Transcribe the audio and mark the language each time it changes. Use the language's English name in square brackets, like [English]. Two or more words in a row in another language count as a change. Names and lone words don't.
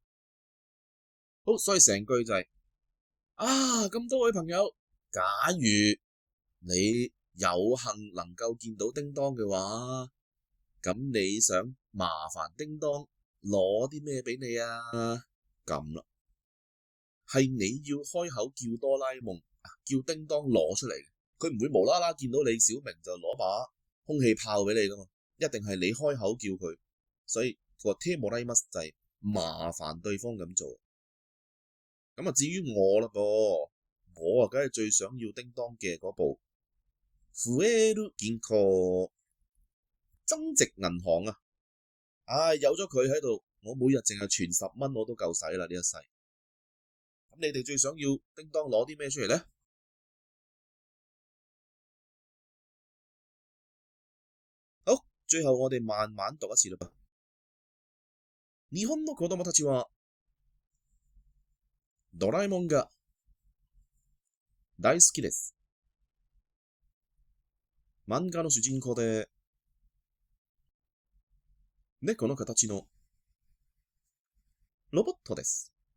[Cantonese] 好，所以成句就係咁多位朋友，假如你有幸能夠見到叮當嘅話，咁你想麻煩叮當攞啲咩俾你啊？咁啦。係你要開口叫哆啦 A 夢，叫叮當攞出嚟嘅，佢唔會無啦啦見到你小明就攞把空氣炮俾你噶嘛，一定係你開口叫佢，所以個てもらいます就係麻煩對方咁做。咁至於我啦噃，我梗係最想要叮當嘅嗰部 [Japanese] 増える銀行 [Cantonese] 增值銀行啊，有咗佢喺度，我每日淨係存10蚊我都夠使啦呢一世。咁你哋最想要叮當攞啲咩出嚟呢？好，最後我哋慢慢讀一次啦噃。 [Japanese] 日本の子供たちはドラえもんが大好きです。漫画の主人公で猫の形のロボットです。